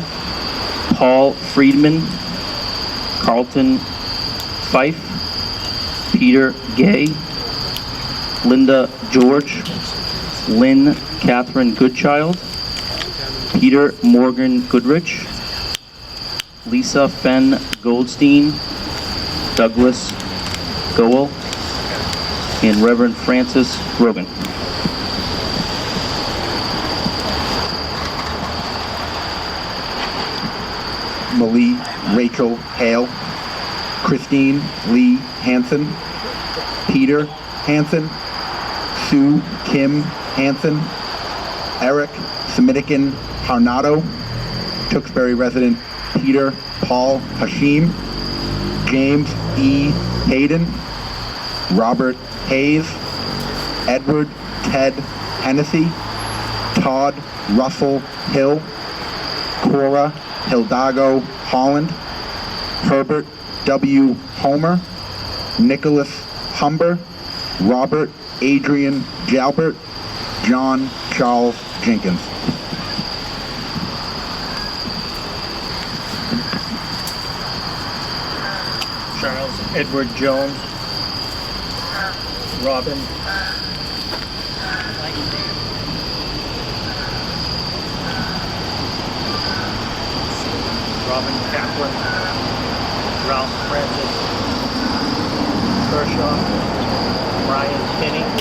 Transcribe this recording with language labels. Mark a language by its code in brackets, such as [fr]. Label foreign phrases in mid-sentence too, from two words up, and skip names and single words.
[en] Paul Friedman, Carlton Fife, Peter Gay, Linda George, Lynn Catherine Goodchild, Peter Morgan Goodrich, Lisa Fenn Goldstein, Douglas Goel, and Reverend Francis Grogan. Malie Rachel Hale, Christine Lee Hansen, Peter Hansen, Sue Kim Hansen, Eric Semitikin Harnado, Tewksbury resident Peter Paul Hashim, James E. Hayden, Robert Hayes, Edward Ted Hennessy, Todd Russell Hill, Cora Hildago Holland, Herbert W. Homer, Nicholas Humber, Robert Adrian Jalbert, John Charles Jenkins. Charles Edward Jones, Robin Kaplan, Ralph Francis Kershaw, Brian Kinney,